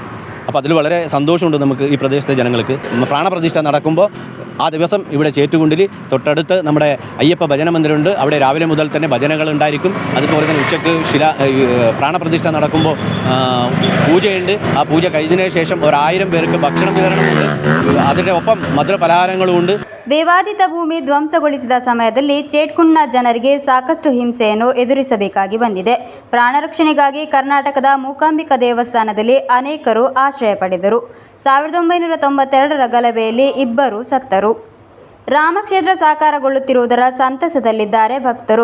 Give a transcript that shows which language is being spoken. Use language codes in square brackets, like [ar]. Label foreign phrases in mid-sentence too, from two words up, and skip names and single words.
[ml] അപ്പോൾ അതിൽ വളരെ സന്തോഷമുണ്ട് നമുക്ക് ഈ പ്രദേശത്തെ ജനങ്ങൾക്ക്. പ്രാണപ്രതിഷ്ഠ നടക്കുമ്പോൾ ആ ദിവസം ഇവിടെ ചേറ്റുകുണ്ടിൽ തൊട്ടടുത്ത് നമ്മുടെ അയ്യപ്പ ഭജന മന്ദിരമുണ്ട്. അവിടെ രാവിലെ മുതൽ തന്നെ ഭജനകൾ ഉണ്ടായിരിക്കും. അതുപോലെ തന്നെ ഉച്ചയ്ക്ക് പ്രാണപ്രതിഷ്ഠ നടക്കുമ്പോൾ പൂജയുണ്ട്. ആ പൂജ കഴിഞ്ഞതിന് ശേഷം 1000 പേർക്ക് ഭക്ഷണം വിതരണമുണ്ട്. അതിൻ്റെ ഒപ്പം മധുരപലഹാരങ്ങളുമുണ്ട്. [kn] ವಿವಾದಿತ ಭೂಮಿ ಧ್ವಂಸಗೊಳಿಸಿದ ಸಮಯದಲ್ಲಿ ಚೇಟ್ಕುಂಡ್ನ ಜನರಿಗೆ ಸಾಕಷ್ಟು ಹಿಂಸೆಯನ್ನು ಎದುರಿಸಬೇಕಾಗಿ ಬಂದಿದೆ. ಪ್ರಾಣರಕ್ಷಣೆಗಾಗಿ ಕರ್ನಾಟಕದ ಮೂಕಾಂಬಿಕಾ ದೇವಸ್ಥಾನದಲ್ಲಿ ಅನೇಕರು ಆಶ್ರಯ ಪಡೆದರು. 1992ರ ಗಲಭೆಯಲ್ಲಿ 2 ಸತ್ತರು. ರಾಮಕ್ಷೇತ್ರ ಸಾಕಾರಗೊಳ್ಳುತ್ತಿರುವುದರ ಸಂತಸದಲ್ಲಿದ್ದಾರೆ ಭಕ್ತರು.